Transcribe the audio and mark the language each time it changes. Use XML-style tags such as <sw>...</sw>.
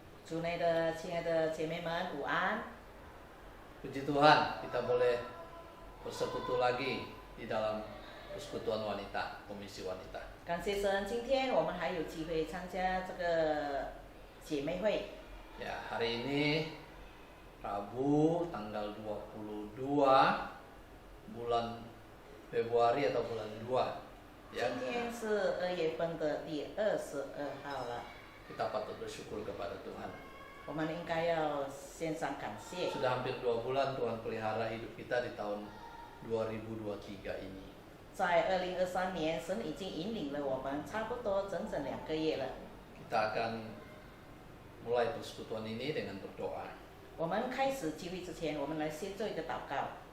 <zh>主内的亲爱的姐妹们，午安！</zh> <id>Puji Tuhan, kita boleh bersekutu lagi di dalam persekutuan wanita, komisi wanita.</id> <zh>感谢神，今天我们还有机会参加这个姐妹会。</zh> <id>Ya, hari ini Rabu tanggal 22 bulan Februari atau bulan 2. Ya,</id> <zh>今天是2月份的第22号了，</zh> <id>kita patut bersyukur kepada Tuhan.</id> <zh>我们应该要献上感谢。</zh> <id>Sudah hampir 2 bulan Tuhan pelihara hidup kita di tahun 2023 ini.</id> <zh>在2023年，神已经引领了我们差不多整整2个月了。</zh> <id>Kita akan mulai persekutuan ini dengan berdoa.</id> <zh>我们开始聚会之前，我们来先做一个祷告。</zh>